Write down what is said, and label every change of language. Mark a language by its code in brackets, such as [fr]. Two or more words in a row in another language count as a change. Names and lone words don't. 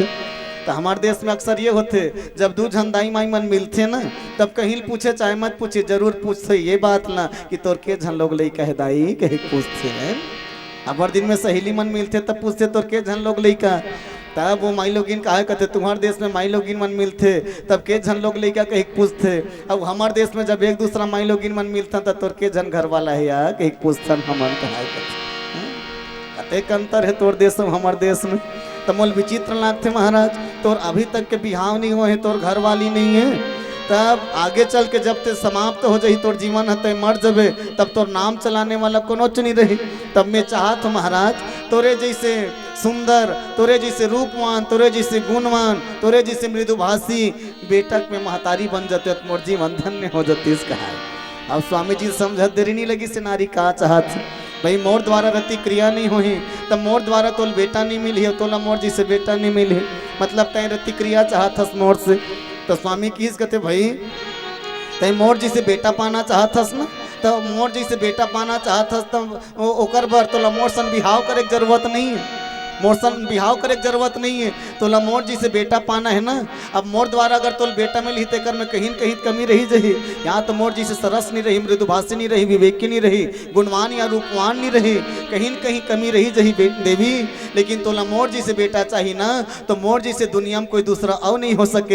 [hne] तो हमारे देश में अक्सर ये होते जब 2 जन दाई माई मन मिलते ना तब कहीं पूछे चाहे मत पूछे जरूर पूछते ये बात ना कि तोर के झन लोग लई कहे दाई कहे पूछते हैं। अब हर दिन में सहेली मन मिलते तब पूछते तोर के झन लोग लई का। तब वो माई लोग कहा करते तुम्हारे देश में माई लोग मन मिलते तब के झन लोग लई का कहीं पूछते। अब हमारे देश में जब एक दूसरा माई लोग मन मिलता तब तोर के झन घर वाला है या कहीं पूछतन हमन कहा करते। कतेक अंतर है तोर देश में हमारे देश में। तो मोल विचित्र लागते महाराज। तोर अभी तक के बिहाव नहीं हुए है, तोर घर वाली नहीं है। तब आगे चल के जब ते समाप्त हो जाही तोर जीवन हते मर जबे तब तोर नाम चलाने वाला कोनो नहीं रही। तब मैं चाहत हूँ महाराज तोरे जैसे सुंदर, तोरे जैसे रूपवान, तोरे जैसे गुणवान, तोरे जैसे मृदुभाषी बेटक में महतारी बन जाते तो मोर जीवन धन्य हो जाती। इसका है अब स्वामी जी समझ देरी नहीं लगी से नारी का चाहत भाई मोर द्वारा रति क्रिया नहीं हुई तब मोर द्वारा तोल बेटा नहीं मिली है, तोला मोर जी से बेटा नहीं मिले मतलब तय रति क्रिया चाहत मोर से। तो स्वामी की कहते भाई तय मोर जी से बेटा पाना चाहत ना, तो मोर जी से बेटा पाना चाहत तो ओकर बर तोला मोर सन बिहाव करे की जरूरत नहीं है। मोर सन बिहाव करे की जरूरत नहीं है। तोला मोर जी से बेटा पाना है ना। अब मोर द्वारा अगर तोल बेटा मिली ते कर में कहीं कहीं कमी रही जही। यहाँ तो मोर जी से सरस नहीं रही, मृदुभाषी नहीं रही, विवेकी नहीं रही, गुणवान या रूपवान नहीं रही, कहीं कहीं कमी रही जही देवी। लेकिन तोला मोर जी से बेटा चाहिए ना तो मोर जी से दुनिया में कोई दूसरा और नहीं हो सके।